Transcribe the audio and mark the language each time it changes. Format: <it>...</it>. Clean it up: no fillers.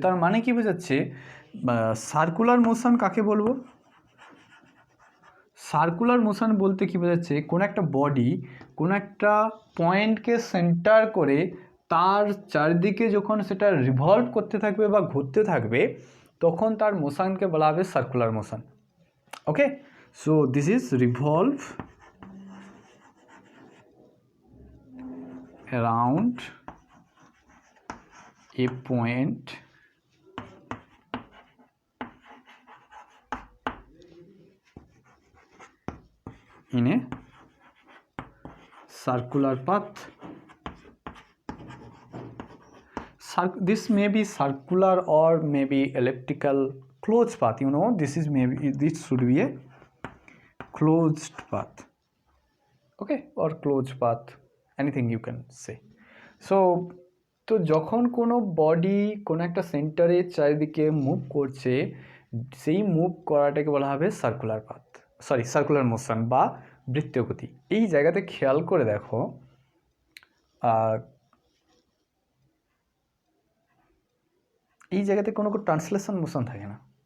<bn>তার মানে কি বোঝাচ্ছে, সার্কুলার মোশন কাকে বলবো, সার্কুলার মোশন বলতে কি বোঝাচ্ছে, কোনো একটা বডি কোনো একটা পয়েন্টকে সেন্টার করে তার চারদিকে যখন সেটা রিভলভ করতে থাকবে বা ঘুরতে থাকবে, তখন তার মোশনকে বলা হবে circular motion.</bn> <en>Okay, so this is revolve around a point in a circular path. This may be circular or maybe elliptical closed path. This should be a closed path. Okay, or closed path, anything you can say.</en> <bn>So তো যখন কোনো body কোনো একটা সেন্টারে চারিদিকে move করছে, সেই move করাটাকে বলা হবে সার্কুলার পাথ, সার্কুলার মোশন বা বৃত্তীয় গতি। এই জায়গাতে খেয়াল করে দেখো, এই জায়গাতে কোনো ট্রান্সলেশন মোশন থাকে না।</bn>